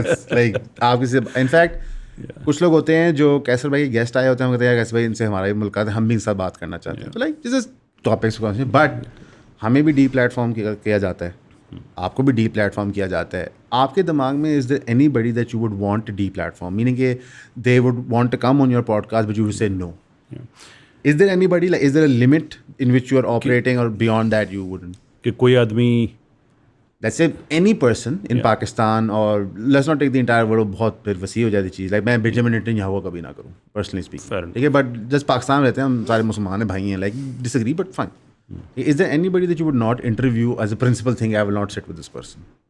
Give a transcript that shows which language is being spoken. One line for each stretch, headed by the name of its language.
Urdu: Like آپ کسی, in fact کچھ لوگ ہوتے ہیں جو کیسر بھائی گیسٹ آئے ہوتے ہیں, ہم کہتے ہیں کیسر بھائی ان سے ہمارا بھی ملاقات ہے, ہم بھی ان سے بات کرنا چاہتے ہیں. تو
English: like this is topics,
Urdu: but ہمیں بھی ڈی پلیٹ فارم کیا جاتا ہے, آپ کو بھی ڈی پلیٹ فارم کیا جاتا ہے. آپ کے دماغ میں
English: Is there anybody that you would want the platform, meaning کہ they would want to come on your podcast but you would say no. Is there anybody, is there a limit in which you are operating, اور beyond that you wouldn't,
Urdu: کہ کوئی آدمی
English: let's say any person in Pakistan, اور let's not take the entire world,
Urdu: بہت پھر وسیع ہو جاتی چیز. لائک میں بنجامن نیتنیاہو کبھی نہ کروں
English: personally speaking,
Urdu: ٹھیک ہے, بٹ جسٹ پاکستان میں رہتے ہیں ہم, سارے مسلمان ہیں, بھائی ہیں,
English: Like disagree but fine. Is there anybody that you would not interview as a principle thing, I will not sit with this person.